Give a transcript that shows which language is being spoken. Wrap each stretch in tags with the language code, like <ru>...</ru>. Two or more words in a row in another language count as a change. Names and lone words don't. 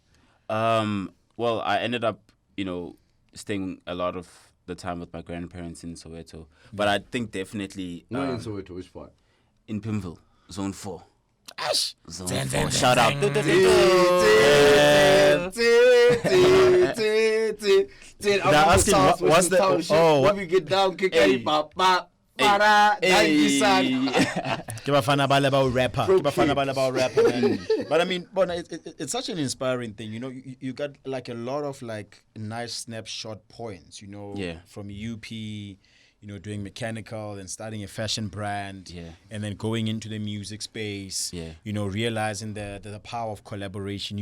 <en>Well, I ended up, staying a lot of the time with my grandparents in Soweto, but I think definitely Not in Soweto, which part? in Pimville, Zone 4. Ash, Zone 4. Shout out. I'm asking, what's the- when we get down, kick Hey. papa.</en> <nso>Ke bafana ba le ba o rapper. Ke bafana ba le ba o rapper, man.</nso> <en>But I mean, Bona, it's such an inspiring thing. You got like a lot of like nice snapshot points, from UP, doing mechanical and starting a fashion brand, and then going into the music space, realizing the power of collaboration.</en>